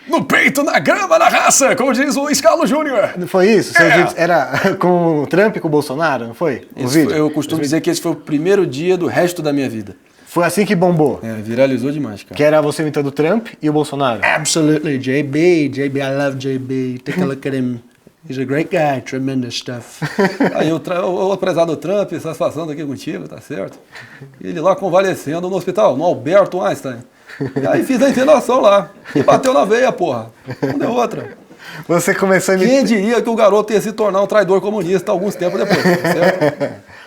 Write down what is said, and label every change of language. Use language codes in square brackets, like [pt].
[pt] No peito, na grama, na raça, como diz o Luiz Carlos Júnior. Foi isso? Seus vídeos era com o Trump e com o Bolsonaro, não foi? Eu costumo dizer que esse foi o primeiro dia do resto da minha vida. Foi assim que bombou. Viralizou demais, cara. Que era você imitando o Trump e o Bolsonaro. [en] Absolutely, JB, I love JB. Take a look at him. He's a great guy, tremendous stuff. [pt] Aí o prezado Trump, satisfação aqui contigo, tá certo? Ele lá convalescendo no hospital, no Alberto Einstein. E aí fiz a internação lá. E bateu na veia, porra. Não deu outra. Você começou a imitar... Quem diria que o garoto ia se tornar um traidor comunista alguns tempos depois, tá certo?